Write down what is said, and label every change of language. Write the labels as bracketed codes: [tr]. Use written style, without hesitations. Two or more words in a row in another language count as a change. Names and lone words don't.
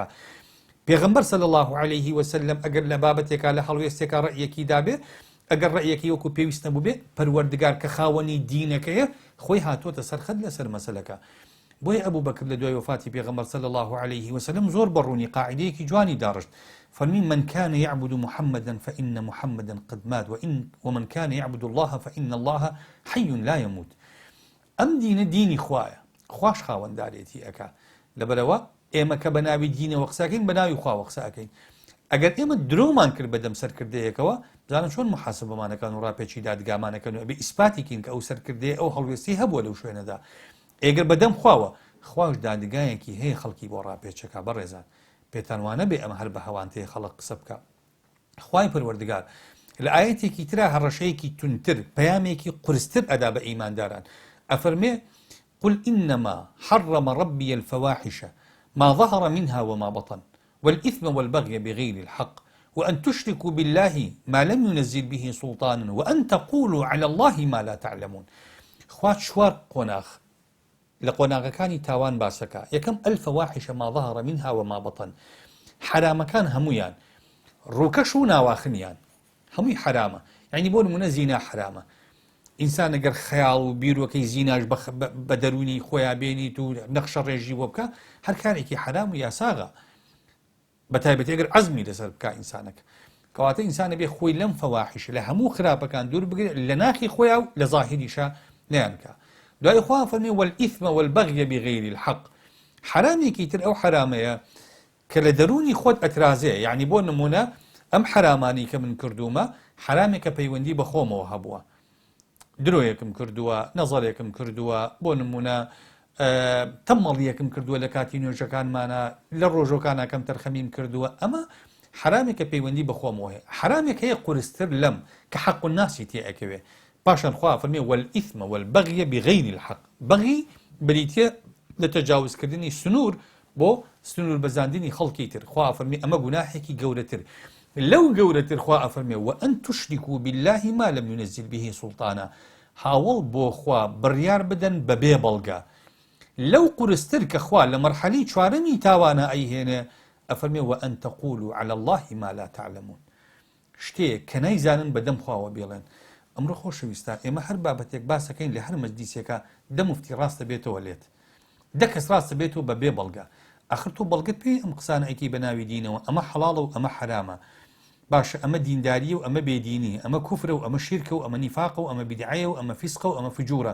[ckb] پێغەمبەر [ar] صلی الله عليه وسلم [ckb] ئەگەر لە بابەتێکا لە هەڵوێستێکا ڕەئیەکی دابێ، ئەگەر ڕەئیەکی وەکو پێویست نەبوو بێ، پەروەردگار کە خاوەنی دینەکەیە خۆی هاتوۆتە سەرخەت لەسەر مەسەلەکە. بۆیە ئەبوو بەکر لە دوای وفاتی پێغەمبەر [ar] صلی الله عليه وسلم [ckb] زۆر بەڕوونی قاعدەیەکی جوانی داڕشت. [ar] فەرمی من كان يعبد محمدا فإن محمدا قد مات ومن كان يعبد الله فإن الله حي لا يموت. [ckb] ئەم دینە دینی خوایە، خوش خاوەندارێتی ئەکا. لەبەرەوە ئێمە کە بە ناوی دینەوە قسەکەین بە ناوی خواوە قسە ئەکەین. ئەگەر ئێمە درۆمان کرد بەدەم سەرکردەیەکەوە، بزانن چۆن محاسبەمانەکەن و ڕاپێکی دادگامانەکەن و ئەبێ ئیسپاتیکەین کە ئەو سەرکردەیە ئەو هەڵوێستی هەبووە لەو شوێنەدا. ئێگەر بەدەم خواوە، خواش دادگایەکی هەیە خەڵکی بۆ ڕاپێچەکە. بەڕێزان پێتانوانە بێ ئەمە هەر بە هەوانتەیە خەڵک قسە بکە. خوای پەروەردگار لە ئاەتێکی ترا هەڕەشەیەکی تونتر پەیامێکی قورستر ئەدا بە ئیمانداران. [ar] ئەفەرمێ قل إنما حرم ربي الفواحش ما ظهر منها وما بطن والإثم والبغي بغير الحق وأن تشركوا بالله ما لم ينزل به سلطانا وأن تقولوا على الله ما لا تعلمون. [ckb] خوات شوار قناخ لقناغەکانی تاوان باسەکە. [ar] یەکەم الفواحش ما ظهر منها وما بطن، [ckb] حرامەکان هەمویان، ڕووکەش و ناواخنیان هەمووی حرامە. یعنی بۆ نمونە زینا حرامە. ئینسان ئەگەر خەیاڵ و بیرۆکەی زیناش بە دەرونی خۆیان بێنیت و نەخشە ڕێژی بۆ بکە، هەر کارێکی حرام و یاساغا، بەتایبەتی ئەگەر عەزمی لەسەر بکە ئینسانەکە. کەواتە ئینسانە بێ خۆی لەم فەواحش لە هەموو خراپەکان دوور بگرێت، لە ناخی خۆیان و لە ظاهریشە نەیانکە. دوای خوا فەرمێ [ar] والإثم والبغي بغير الحق. [ckb] حرامێکی تر ئەو حرامەیە کە لە دەرونی خۆت ئەترازێ. یعنی بۆ نمونە ئەم حرامانی کە من کردومە حرامێکە پەیوەندی بە خۆمەوە هەبووە، درۆیەکم کردووە، نەزەڕێکم کردووە، بۆ نمونە تەمەڵیەکم کردووە لە کاتی نوێژەکانمانە، لە ڕۆژۆکانەکەم تەرخەمیم کردووە. ئەمە حرامێکە پەیوەندی بە خۆمەوە هەیە. حرامێک هەیە قورستر لەم کە حەق الناسی تێ ئەکەوێ. پاشان خوا فەرمێ [ar] والإثم والبغي بغير الحق. [ckb] بەغی بریتە لە تەجاوزکردنی سنوور بۆ سنوور بەزاندنی خەڵکی تر. خوا فەرمێ ئەمە گوناحێکی گەورەتر. لەو گەورەتر خوا ئەفەرمێ [ar] وأن تشركوا بالله ما لم ينزل به سلطانا. [ckb] هاوڵ بۆ خوا بڕیار بدەن بەبێ بەڵگە. لەو قورستر کە خوا لە مەرحەلەی چوارەمی تاوانە ئەیهێنێ، ئەفەرمێ [ar] وأن تقولوا على الله ما لا تعلمون. [ckb] شتێک کە نەیزانن بەدەم خواوە بێڵێن. ئەمڕۆ خۆشەویستان ئێمە هەر بابەتێک باسەکەین لە هەر مەجلیسێکە دە موفتی ڕاستە بێتەوە لێت، دە کەس ڕاستە بێتەوە بەبێ بەڵگە. ئاخر تۆ بەڵگت پێی ئەم قسانە ئەیکی بە ناوی دینەوە، ئەمە حەڵاڵە و ئەمە حرامە، باشە ئەمە دینداریە و ئەمە بێدینی، ئەمە کوفرە و ئەمە شیرکە و ئەمە نیفاقە و ئەمە بیدعەیە و ئەمە فیسقە و ئەمە فجوورە.